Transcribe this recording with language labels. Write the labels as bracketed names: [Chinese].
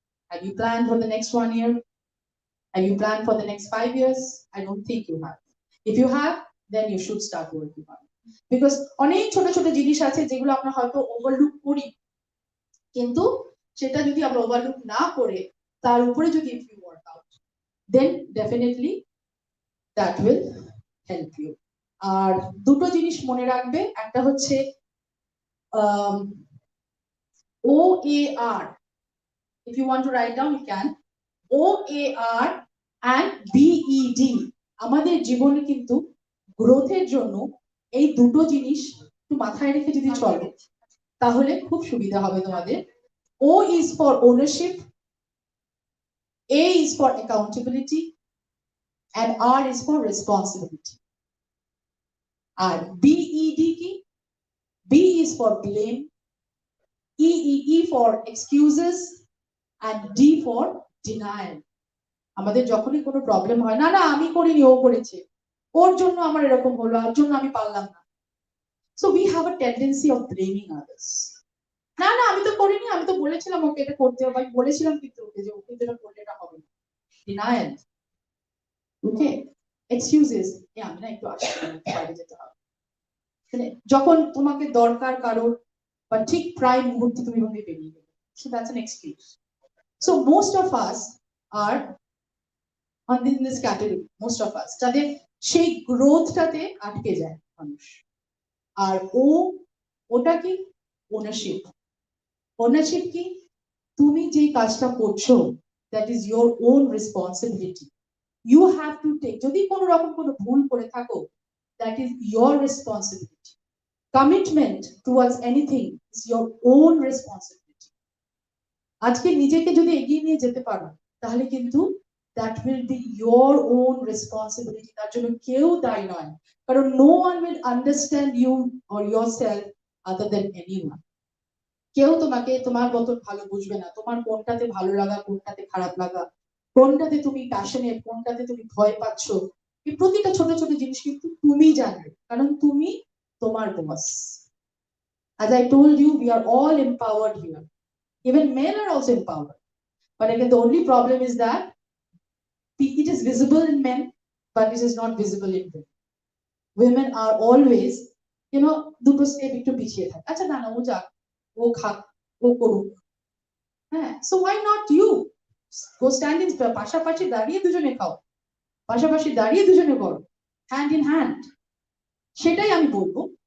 [English] Have you planned for the next 1 year? Have you planned for the next 5 years? I don't think you have. If you have, then you should start working on it. [Bangla] Because অনেক ছোট ছোট জিনিস আছে যেগুলো আমরা হয়তো overlook করি, কিন্তু সেটা যদি আমরা ওভারলুক না করে তার উপরে যদি [English] if you work out, then definitely that will help you. [Bangla] আর দুটো জিনিস মনে রাখবে, একটা হচ্ছে OAR. [English] If you want to write down, you can. OAR and BED. [Bangla] আমাদের জীবনে কিন্তু গ্রোথের জন্য এই দুটো জিনিস একটু মাথায় রেখে যদি চলো তাহলে খুব সুবিধা হবে তোমাদের। [English] O is for ownership, A is for accountability, and R is for responsibility. [Bangla] আর BED কি? [English] B is for blame, E for excuses, and D for denial. [Bangla] আমাদের যখনই কোনো প্রবলেম হয়, না আমি করিনি, ও করেছে, ওর জন্য আমার এরকম হলো, ওর জন্য আমি পারলাম না। [English] So we have a tendency of blaming others. [Bangla] না আমি তো করিনি, আমি তো বলেছিলাম ওকে এটা করতে হবে, আমি বলেছিলাম কিন্তু ওকে যে ওকে যেটা করলে এটা হবে না। [English] Denial. Okay? Excuses. [Bangla] আমি না একটু আসছি, বাইরে যেতে হবে। যখন তোমাকে দরকার কারোর বা ঠিক প্রায় মুহূর্তে তুমি ওকে বেরিয়ে গেলে, [English] so that's an excuse. So most of us are in this category, most of us, [Bangla] যাদের সেই গ্রোথটাতে আটকে যায় মানুষ। আর ওটা কি? ওনারশিপ কি? তুমি যে কাজটা করছো, [English] that is your own responsibility. You have to take, [Bangla] যদি কোনো রকম কোনো ভুল করে থাকো, [English] that is your responsibility. Commitment towards anything is your own responsibility. [Bangla] আজকে নিজেকে যদি এগিয়ে নিয়ে যেতে পারো, তাহলে কিন্তু [English] that will be your own responsibility. [Bangla] তার জন্য কেউ দায়ী নয়, কারণ [English] no one will understand you or yourself other than anyone. [Bangla] কেউ তোমাকে তোমার মতন ভালো বুঝবে না, তোমার কোনটাতে ভালো লাগা, কোনটাতে খারাপ লাগা, কোনটাতে তুমি প্যাশনেট, কোনটাতে তুমি ভয় পাচ্ছ, এই প্রতিটা ছোট ছোট জিনিস কিন্তু তুমি জানবে, কারণ তুমি তোমার বস. [English] As I told you, we are all empowered here. Even men are also empowered. But again, the only problem is that it is visible in men, but it is not visible in women. Women are always, [Bangla] দুটো step একটু পিছিয়ে থাকে, আচ্ছা না না ও যাক, ও খাক, ও করুক, হ্যাঁ, [English] so why not you go stand in, [Bangla] পাশাপাশি দাঁড়িয়ে দুজনে খাও, পাশাপাশি দাঁড়িয়ে দুজনে করো, [English] Hand in hand. [Bangla] সেটাই আমি বলবো.